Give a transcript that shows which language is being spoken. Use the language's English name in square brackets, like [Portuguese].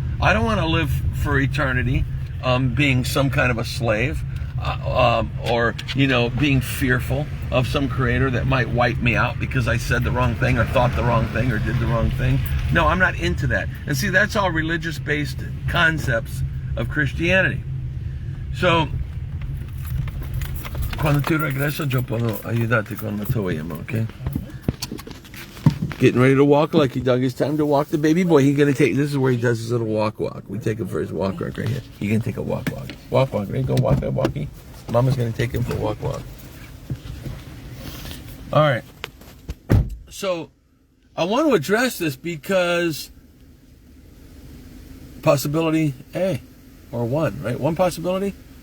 [English] I don't want to live for eternity being some kind of a slave or, you know, being fearful of some creator that might wipe me out because I said the wrong thing or thought the wrong thing or did the wrong thing. No, I'm not into that. And see, that's all religious-based concepts of Christianity. [Spanish] So, cuando tu regreso, yo puedo ayudarte con la tuya, okay? [English] Getting ready to walk, Lucky Dog. It's time to walk the baby boy. He's gonna take. This is where he does his little walk. We take him for his walk right here. He's gonna take a walk. Walk. Ready? Go walk that walkie. Mama's gonna take him for a walk. All right. So I want to address this because possibility A or one, right? One possibility.